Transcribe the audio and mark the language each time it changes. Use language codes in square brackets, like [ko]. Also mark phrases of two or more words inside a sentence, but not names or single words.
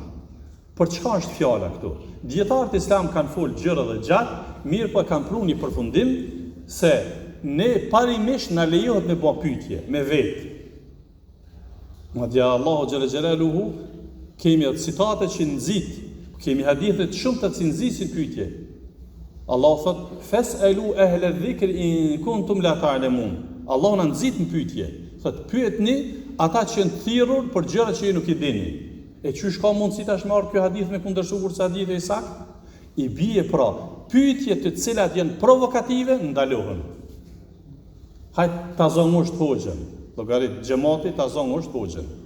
[sq] Për çka është fjala këtu? Dietarët islam kanë folë gjëra dhe gjatë, mirë po kanë pru një përfundim se ne parimisht na lejohet me bë pyetje me vetë. Madje Allahu [ar] جل جلاله [sq] kemi citate që nxit, kemi hadithe të shumta që nxisin pyetje. Allahu thot: [ar] "فاسألوا أهل الذكر إن كنتم لا تعلمون." [sq] Allahu na nxit në pyetje. Thot: "Pyetni ata që janë thirrur për gjëra që ju nuk i dini." E çysh ka mundësi tash me ardh ky hadith me kundërshtuar kurse hadithi i sakt? I bie pra, pyetje të cilat janë provokative ndalohen. Hajt ta zongosh hoxhën, llogarit xhamati ta zongosh hoxhën.